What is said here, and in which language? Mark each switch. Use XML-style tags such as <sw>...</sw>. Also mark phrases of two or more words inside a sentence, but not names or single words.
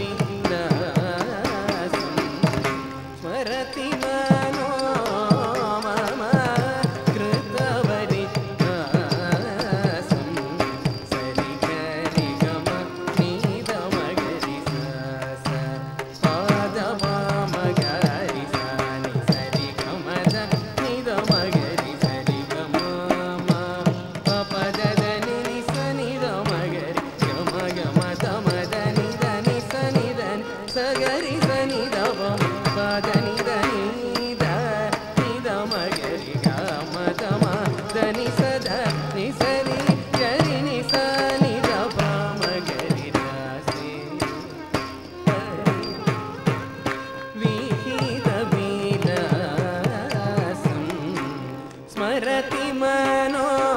<sa>विलासं स्मरति मनो मम कृतवरिहासं सरि गरि गम निद मगरि सा पाद वाम गरि सा नि सरि गमद निद मगरि सरि गम पद దని ని స నిద మగరి గమ గమ తమ దని దని స నిదని స గరి స నిద వమ పద నిదని ద నిద మగరి గమ తమ దని స ద ని స ని గరి ని స నిద పమ గరి రాసి विहित विलासं स्मरति मनो</sa>